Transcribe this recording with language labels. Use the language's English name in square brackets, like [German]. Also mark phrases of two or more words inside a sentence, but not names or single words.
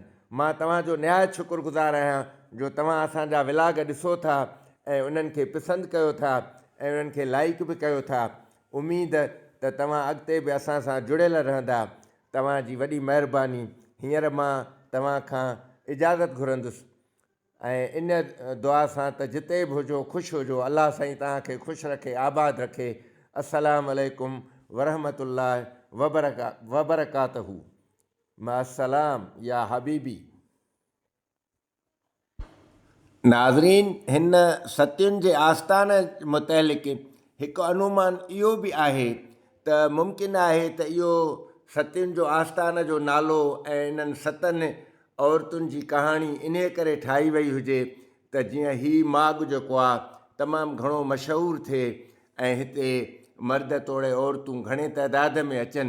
[Sindhi] मां तव्हांजो निहायत शुक्रगुज़ार आहियां जो तव्हां असांजा विलाग ॾिसो था ऐं उन्हनि खे पसंदि कयो था ऐं उन्हनि खे लाइक बि कयो था। उमेद त तव्हां अॻिते बि असां सां जुड़ियल रहंदा। तव्हांजी वॾी महिरबानी। हींअर मां तव्हां खां इजाज़त घुरंदुसि ऐं इन दुआ सां त जिते बि हुजो ख़ुशि हुजो। अलाह साईं तव्हांखे ख़ुशि रखे, आबाद रखे। [Arabic] السلام عليكم ورحمة الله وبركاته. مع السلامة يا حبيبي. [Sindhi] नाज़रीन, हिन सतियुनि जे आस्थान मुतलिक़ हिकु अनुमान इहो बि आहे त मुमकिन आहे त इहो सतियुनि जो आस्थान जो नालो ऐं इन्हनि 7 औरतुनि जी कहाणी इन करे ठाही वई हुजे त जीअं हीउ माॻु जेको आहे तमामु घणो मशहूरु थिए ऐं हिते मर्द तोड़े औरतूं घणे तइदाद में अचनि।